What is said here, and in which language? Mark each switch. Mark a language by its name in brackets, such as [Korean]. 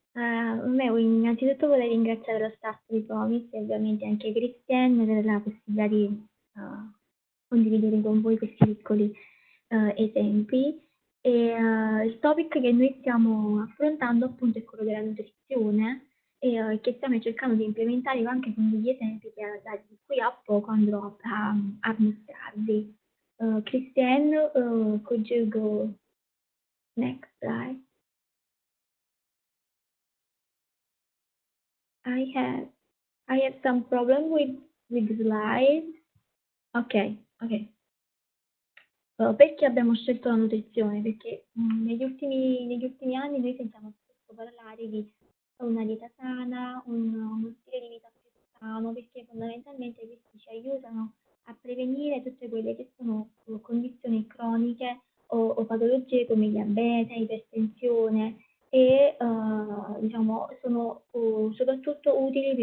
[Italian] Innanzitutto vorrei ringraziare lo staff di Promis e ovviamente anche Christianne per la possibilità di condividere con voi questi piccoli esempi. Il topic che noi stiamo affrontando appunto è quello della nutrizione e che stiamo cercando di implementare anche con degli esempi che di qui a poco andrò a mostrarvi. [English] Christianne, could you go next slide? I have some problem with the slide. Ok. [Italian] Perché abbiamo scelto la nutrizione? Perché negli ultimi anni noi sentiamo spesso parlare di una dieta sana, uno stile di vita più sano, perché fondamentalmente questi ci aiutano a prevenire tutte quelle che sono condizioni croniche o patologie come diabete, ipertensione e sono soprattutto utili